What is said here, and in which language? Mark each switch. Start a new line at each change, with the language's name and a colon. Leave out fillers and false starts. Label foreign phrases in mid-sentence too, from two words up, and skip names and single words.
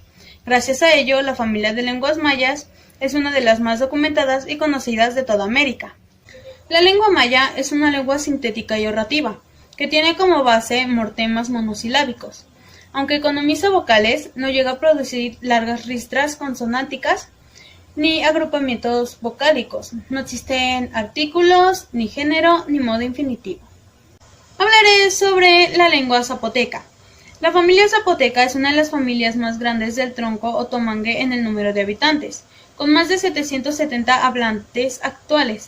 Spanish: Gracias a ello, la familia de lenguas mayas es una de las más documentadas y conocidas de toda América. La lengua maya es una lengua sintética y orativa, que tiene como base mortemas monosilábicos. Aunque economiza vocales, no llega a producir largas ristras consonánticas ni agrupamientos vocálicos. No existen artículos, ni género, ni modo infinitivo. Hablaré sobre la lengua zapoteca. La familia zapoteca es una de las familias más grandes del tronco otomangue en el número de habitantes, con más de 770 hablantes actuales.